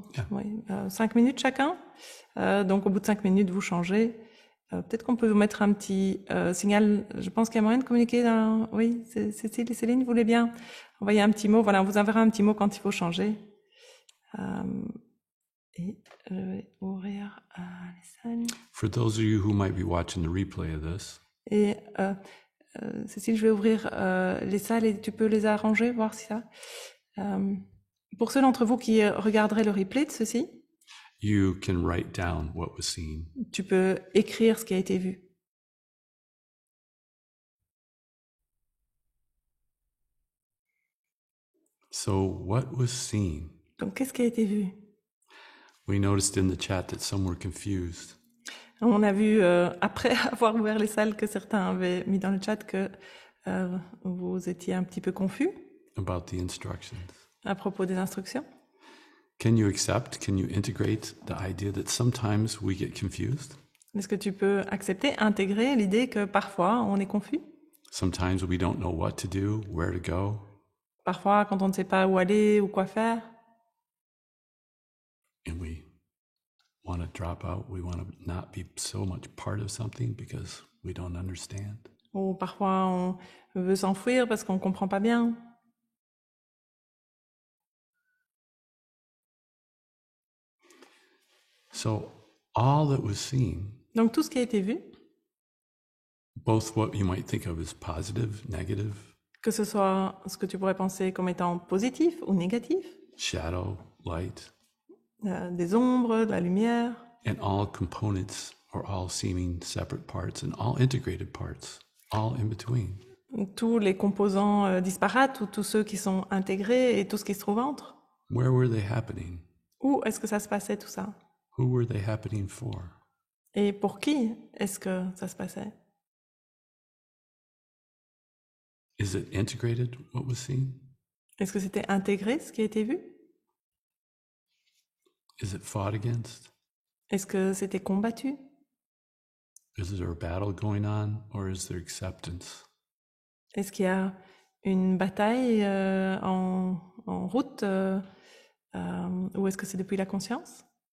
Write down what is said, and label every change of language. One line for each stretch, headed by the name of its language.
French: Oui, 5 minutes chacun. Donc, au bout de 5 minutes, vous changez. Peut-être qu'on peut vous mettre un petit signal. Je pense qu'il y a moyen de communiquer. Oui, Cécile et Céline, vous voulez bien envoyer un petit mot. Voilà, on vous enverra un petit mot quand il faut changer. Et je vais ouvrir les salles.
English: For those of you who might be watching the replay of this,
French: Et Cécile, je vais ouvrir les salles et tu peux les arranger, voir si ça... pour ceux d'entre vous qui regarderaient le replay de ceci,
English: you can write down what was seen.
French: tu peux écrire ce qui a été vu.
English: So, what was seen?
French: Donc, qu'est-ce qui a été vu?
English: We noticed in the chat that some were confused.
French: On a vu, après avoir ouvert les salles, que certains avaient mis dans le chat que vous étiez un petit peu confus
English: About the instructions.
French: à propos des instructions.
English: Can you integrate the idea that sometimes we get confused?
French: Est-ce que tu peux accepter, intégrer l'idée que parfois on est confus?
English: Sometimes we don't know what to do, where to go.
French: Parfois, quand on ne sait pas où aller ou quoi faire,
English: And we want to drop out. We want to not be so much part of something because we don't understand.
French: ou parfois on veut s'enfuir parce qu'on ne comprend pas bien.
English: So all that was seen,
French: Donc tout ce qui a été vu,
English: both what you might think of as positive, negative,
French: que ce soit ce que tu pourrais penser comme étant positif ou négatif,
English: shadow, light,
French: des ombres, de la lumière,
English: and all components or all seeming separate parts and all integrated parts, all in between.
French: tous les composants disparates ou tous ceux qui sont intégrés et tout ce qui se trouve entre.
English: Where were they happening?
French: Où est-ce que ça se passait tout ça?
English: Who were they happening for?
French: Et pour qui est-ce que ça se passait?
English: Is it integrated, what was seen?
French: Est-ce que c'était intégré ce qui a été vu?
English: Is it fought against?
French: Est-ce que c'était combattu?
English: Is there a battle going on or is there acceptance?
French: Est-ce qu'il y a une bataille en route ou est-ce que c'est depuis la conscience?